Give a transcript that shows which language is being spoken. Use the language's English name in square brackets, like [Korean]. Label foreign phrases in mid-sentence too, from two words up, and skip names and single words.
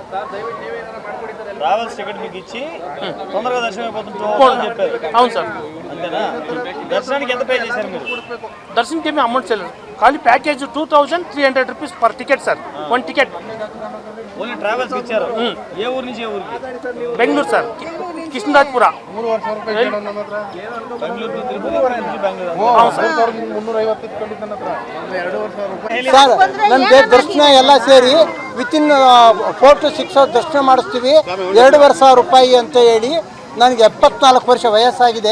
[Telugu] ట్రావెల్స్ టికెట్ మీకు ఇచ్చి తొందరగా దర్శనం అయిపోతుంది చెప్పారు. అవును సార్. అంతేనా? దర్శనానికి ఎంత పే చేశారు మీరు? దర్శనంకి ఏమీ అమౌంట్ చేయలేదు. ఖాళీ ప్యాకేజ్ 2,300 [English] rupees per ticket [Telugu] సార్. 1 టికెట్ ఓన్లీ ట్రావెల్స్ ఇచ్చారు. ఏ ఊరు నుంచి ఏ ఊరికి? బెంగళూరు సార్, కృష్ణరాజపుర. [Kannada] ಸರ್, ನನಗೆ ದರ್ಶನ ಎಲ್ಲ ಸೇರಿ [English] within 4 to 6 hour [Kannada] ದರ್ಶನ ಮಾಡಿಸ್ತೀವಿ. 2,500 ರೂಪಾಯಿ ಅಂತ ಹೇಳಿ ನನಗೆ 74 ವರ್ಷ ವಯಸ್ಸಾಗಿದೆ.